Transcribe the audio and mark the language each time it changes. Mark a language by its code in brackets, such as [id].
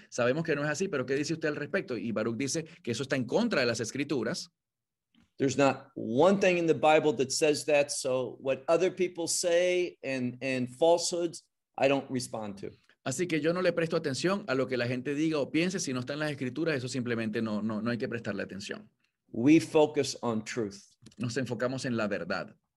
[es] Sabemos que no es así, pero ¿qué dice usted al respecto? Y Baruch dice que eso está en contra de las escrituras. [en] There's not one thing in the Bible that says that, so what other people say and falsehoods, I don't respond to. [es] Así que yo no le presto atención a lo que la gente diga o piense. Si no está en las escrituras, eso simplemente no hay que prestarle atención. [en] We focus on truth. [es] Nos enfocamos en la verdad.